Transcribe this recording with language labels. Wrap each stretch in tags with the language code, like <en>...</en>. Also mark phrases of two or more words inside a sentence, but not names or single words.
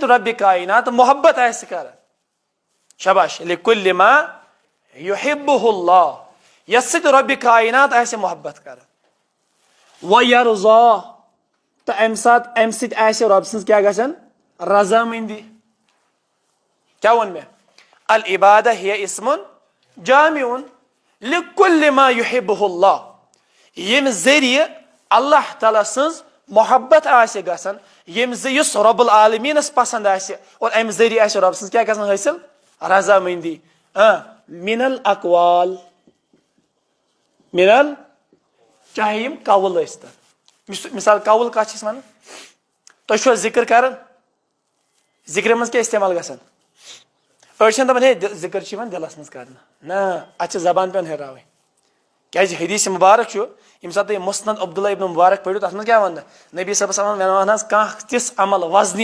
<ks>ربِ کائنات محبت آسہِ کران شاباش</ks> <ar>لِکُلِّ ما یُحِبُّہُ اللہ</ar> <ks>یس سۭتۍ ربِ کائنات آسہِ محبت کران وَیَرضا تہٕ امہِ سۭتۍ آسہِ رۄب سٕنٛز کیٛاہ گژھان رضامنٛدی کیٛاہ ووٚن مےٚ</ks> <ar>العبادہ ہِیَ اسمٌ جامع لِکُلِّ ما یُحِبُّہُ اللہ</ar> <ks>ییٚمہِ ذٔریعہٕ اللہ تعالیٰ سٕنٛز محبت آسہِ گژھان یم زیس رب العالمینس پسند آسہِ اور امہِ ذریعہ آسہِ رب سٕنٛز کیٛاہ گژھان حٲصِل رضامندی</ks> <ar>من الاقوال</ar> <ks>من چاہے یم قول ٲسۍتن مثال قول کتھ چھِ ونان تُہۍ چھُوا ذکر کران ذکرِ منٛز کیٛاہ استعمال گژھان أڑۍ چھِنہٕ دپان ہے ذکر چھُ یِوان دِلس منٛز کرنہٕ نہ اتھ چھِ زبان پیٚوان ہیٚراوٕنۍ کیٛازِ حدیث مبارک چھُ ییٚمہِ ساتہٕ تُہۍ مسند عبداللہ ابن مبارک پٔرِو تتھ منٛز کیٛاہ وننہٕ نبی صٲبس ونان حظ کانٛہہ تِژھ عمل وزنی</ks>